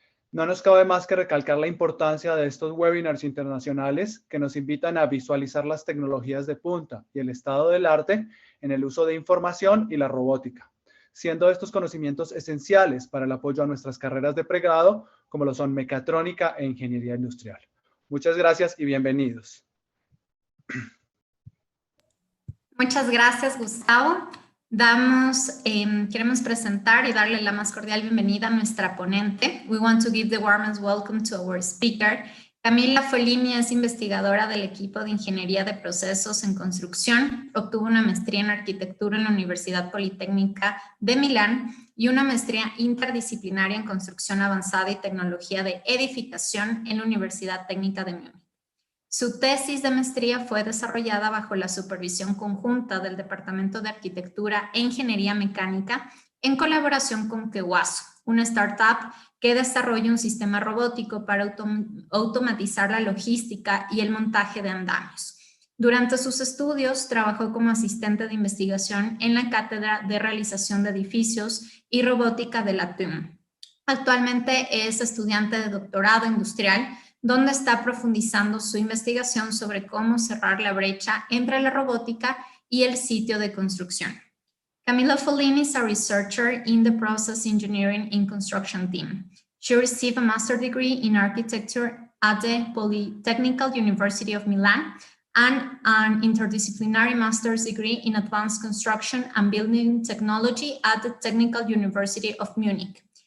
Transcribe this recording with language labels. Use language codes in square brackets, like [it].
[es] No nos cabe más que recalcar la importancia de estos webinars internacionales que nos invitan a visualizar las tecnologías de punta y el estado del arte en el uso de información y la robótica, siendo estos conocimientos esenciales para el apoyo a nuestras carreras de pregrado, como lo son mecatrónica e ingeniería industrial. Muchas gracias y bienvenidos. Muchas gracias, Gustavo. Queremos presentar y darle la más cordial bienvenida a nuestra ponente. [en] We want to give the warmest welcome to our speaker. [es] Camila Follini es investigadora del equipo de Ingeniería de Procesos en Construcción. Obtuvo una maestría en Arquitectura en la Universidad Politécnica de Milán y una maestría interdisciplinaria en Construcción Avanzada y Tecnología de Edificación en la Universidad Técnica de Múnich. Su tesis de maestría fue desarrollada bajo la supervisión conjunta del Departamento de Arquitectura e Ingeniería Mecánica en colaboración con Kewaso, una startup que desarrolla un sistema robótico para automatizar la logística y el montaje de andamios. Durante sus estudios, trabajó como asistente de investigación en la Cátedra de Realización de Edificios y Robótica de la TUM. Actualmente es estudiante de doctorado industrial, donde está profundizando su investigación sobre cómo cerrar la brecha entre la robótica y el sitio de construcción. [en] Camila Follini is a researcher in the Process Engineering and Construction team. She received a master's degree in architecture at the Polytechnical University of Milan and an interdisciplinary master's degree in advanced construction and building technology at the Technical University of Munich.